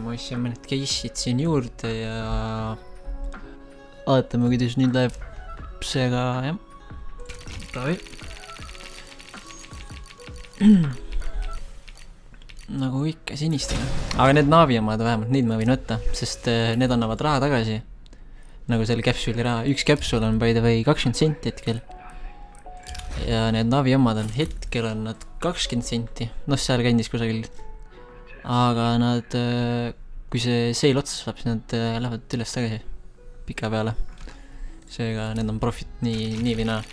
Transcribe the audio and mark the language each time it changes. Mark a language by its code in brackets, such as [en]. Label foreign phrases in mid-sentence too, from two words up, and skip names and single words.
[et] Ma ostsin mõned case'id siin juurde ja vaatame, kuidas nüüd läheb seega, jah. Davai. Nagu ikka sinistega. Aga need naavi omad vähemalt, neid ma võin võtta, sest need annavad raha tagasi. Nagu selle käpsuli raha. Üks käpsul on [en] by the way [et] 20 senti hetkel. Ja need naavi omad on hetkel on nad 20 senti. Noh, seal kandis kusagil. Aga nad, kui see sale otsas saab, siis nad lähevad üles tagasi pika peale. Seega need on profit nii või naa.